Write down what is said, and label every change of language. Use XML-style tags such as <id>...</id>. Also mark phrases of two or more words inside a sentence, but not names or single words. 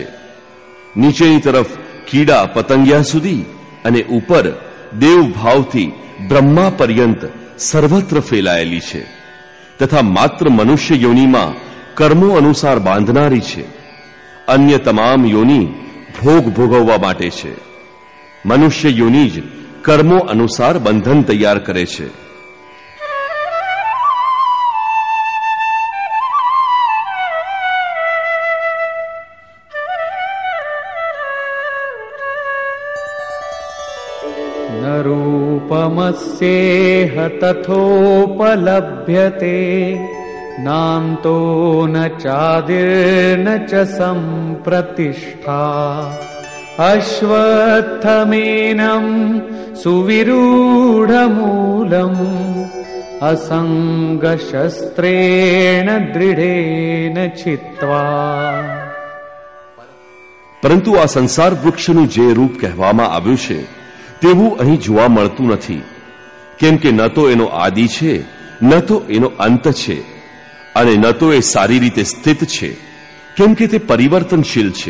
<gu>નીચેની તરફ કીડા પતંગિયા સુધી અને ઉપર દેવભાવથી બ્રહ્મા પર્યંત સર્વત્ર ફેલાયેલી છે. તથા માત્ર મનુષ્ય યોનિમાં કર્મો અનુસાર બાંધનારી છે. અન્ય તમામ યોનિ ભોગ ભોગવવા માટે છે. મનુષ્ય યોનિ જ કર્મો અનુસાર બંધન તૈયાર કરે છે.</gu> <sa>रूपमस्येह तथोपलभ्यते नान्तो न चादिर्न च सम्प्रतिष्ठा अश्वत्थमेनं सुविरूढमूलम् असंगशस्त्रेण दृढेन छित्त्वा.</sa> <gu>પરંતુ આ સંસાર વૃક્ષનું જે રૂપ કહેવામાં આવ્યું છે તેવું અહીં જોવા મળતું નથી, કેમ કે ન તો એનો આદિ છે, ન તો એનો અંત છે, અને ન તો એ સારી રીતે સ્થિત છે, કેમ કે તે પરિવર્તનશીલ છે.</gu>